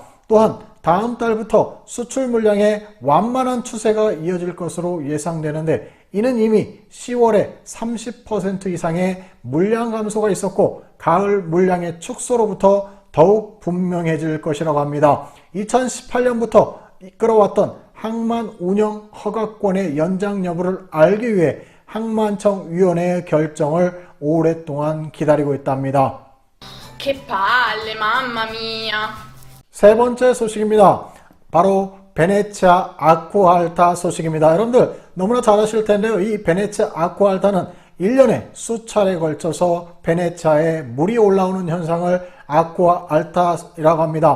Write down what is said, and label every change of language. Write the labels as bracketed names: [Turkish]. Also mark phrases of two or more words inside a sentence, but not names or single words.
[Korean] 또한 다음 달부터 수출 물량의 완만한 추세가 이어질 것으로 예상되는데 이는 이미 10월에 30% 이상의 물량 감소가 있었고 가을 물량의 축소로부터 더욱 분명해질 것이라고 합니다. 2018년부터 이끌어왔던 항만 운영 허가권의 연장 여부를 알기 위해 항만청 위원회의 결정을 오랫동안 기다리고 있답니다. [Italian] Che palle, mamma mia. [Korean] 세 번째 소식입니다. 바로 베네치아 아쿠아알타 소식입니다. 여러분들 너무나 잘 아실 텐데요. 이 베네치아 아쿠아알타는 1년에 수차례 걸쳐서 베네치아에 물이 올라오는 현상을 아쿠아알타라고 합니다.